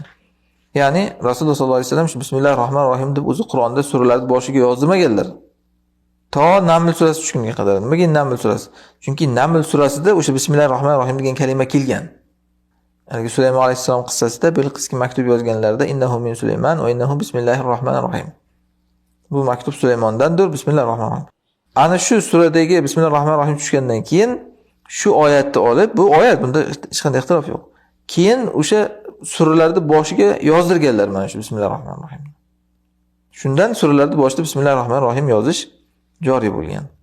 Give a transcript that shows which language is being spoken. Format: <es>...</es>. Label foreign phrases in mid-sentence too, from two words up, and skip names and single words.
<uz>Ya'ni</uz> <ar>رسول الله صلى الله عليه وسلم</ar> <uz>shu</uz> <ar>بسم الله الرحمن الرحيم</ar> <uz>deb o'zi Qur'onda suralarning boshiga yozdirmaganlar. To Naml surasi tushguniga qadar. Nimaga Naml surasi? Chunki Naml surasida o'sha</uz> <ar>بسم الله الرحمن الرحيم</ar> <uz>degan kalima kelgan. Ya'ni Sulaymon alayhisalom qissasida Bilqisga maktub yozganlarida</uz> <ar>إنه من سليمان وإنه بسم الله الرحمن الرحيم.</ar> <uz>Bu maktub Sulaymondandir,</uz> <ar>بسم الله الرحمن الرحيم.</ar> <uz>Ana shu suradagi</uz> <ar>بسم الله الرحمن الرحيم</ar> <uz>tushgandan keyin shu oyatni olib, bu oyat bunda hech qanday ixtilof yo'q. Keyin o'sha suralarning boshiga yozdirganlar mana shu</uz> <ar>بسم الله الرحمن الرحيم.</ar> <uz>Shundan suralarning boshida</uz> <ar>بسم الله الرحمن الرحيم</ar> <uz>yozish joriy bo'lgan.</uz>